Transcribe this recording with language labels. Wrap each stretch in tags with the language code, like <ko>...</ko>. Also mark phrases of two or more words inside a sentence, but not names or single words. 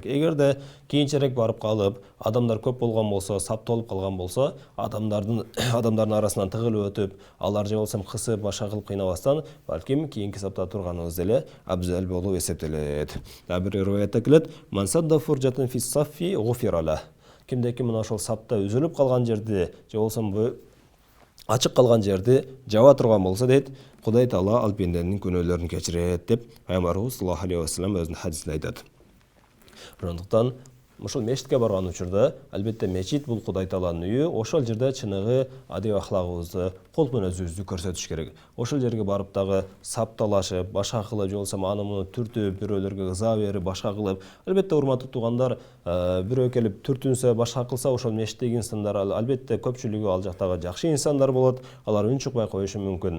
<ky>Эгерде кийинчерээк барып калып, адамдар көп болгон болсо, сап толуп калган болсо, адамдардын арасынан тыгылып өтүп, алар же болсам кысып, башка кылып кыйнабастан, балким кийинки сапта турганыбыз деле абзал болуп эсептелет. Дагы бир риwayatта келет:</ky> <ar>"من سد فرجة في الصف غفر له".</ar> <ky>Кимдеки мына ошол сапта үзүлүп калган жерди, же болсам ачык калган жерди жаба турган болсо дейт, Кудай Таала ал пенденин күнөөлөрүн кечирет деп Пайгамбарыбыз</ky> <ar>صلى الله عليه وسلم</ar> <ky>өзүнүн хадисинде айтат. Ошондуктан ошол мешитке барган учурда, албетте мечит бул Кудай Тааланын үйү, ошол жерде чыныгы адеп ахлагыбызды, кол менен өзүбүздү көрсөтүш керек. Ошол жерге барып дагы сапталашып, башка кылып, же болсам аны муну түртүп, бирөөлөргө ыза берип, башка кылып, албетте урматтуу туугандар, бирөө келип түртүнсө, башка кылса, ошол мешиттеги инсандар албетте көпчүлүгү ал жактагы жакшы инсандар болот, алар үн чыкпай коюшу мүмкүн.</ky>